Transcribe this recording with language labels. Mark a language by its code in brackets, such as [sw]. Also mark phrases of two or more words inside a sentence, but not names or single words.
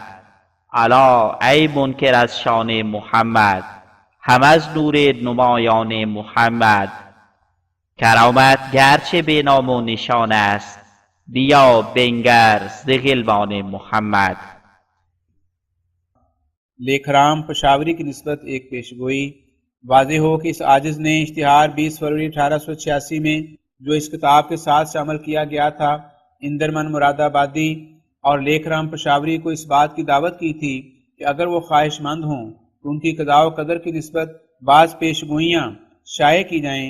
[fa] الا ای منکر از شان محمد هم از نور نمایان محمد. کرامت گرچه به نام و نشان است بیا بنگر ز غلمان محمد. [ur] لیکھرام پشاوری کی نسبت ایک پیشگوئی. واضح ہو کہ اس عاجز نے اشتہار 20 فروری 1886 میں جو اس کتاب کے ساتھ سے عمل کیا گیا تھا اندرمن مراد آبادی اور لیکھرام پشاوری کو اس بات کی دعوت کی تھی کہ اگر وہ خواہش مند ہوں تو ان کی قضاء و قدر کی نسبت بعض پیشگوئیاں شائع کی جائیں.